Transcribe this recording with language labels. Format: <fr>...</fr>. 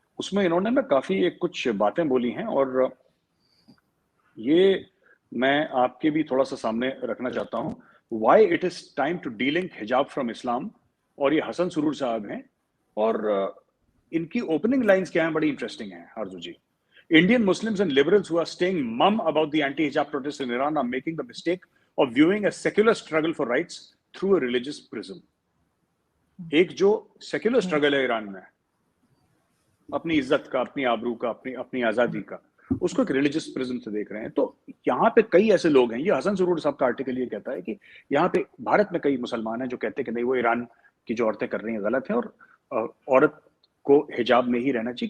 <hi>उसमें इन्होंने ना काफ़ी एक कुछ बातें बोली हैं, और ये मैं आपके भी थोड़ा सा सामने रखना चाहता हूँ।</hi> <en>Why it is time to delink hijab from Islam.</en> <hi>और ये हसन सुरूर साहब हैं। और इनकी ओपनिंग लाइंस क्या हैं, बड़ी इंटरेस्टिंग हैं आरजू जी।</hi> <en>Indian Muslims and liberals who are staying mum about the anti-hijab protests in Iran are making the mistake of viewing a secular struggle for rights through a religious prism.</en> <hi>एक जो secular struggle है Iran में, अपनी इज्जत का, अपनी आबरू का, अपनी अपनी आजादी का, उसको एक रिलीजियस प्रिज्म से देख रहे हैं। तो यहाँ पे कई ऐसे लोग हैं, ये हसन सुरूर साहब का आर्टिकल ये कहता है कि यहाँ पे भारत में कई मुसलमान हैं जो कहते हैं कि नहीं, वो ईरान की जो औरतें कर रही हैं गलत है, और औरत को हिजाब में ही रहना चाहिए।</hi>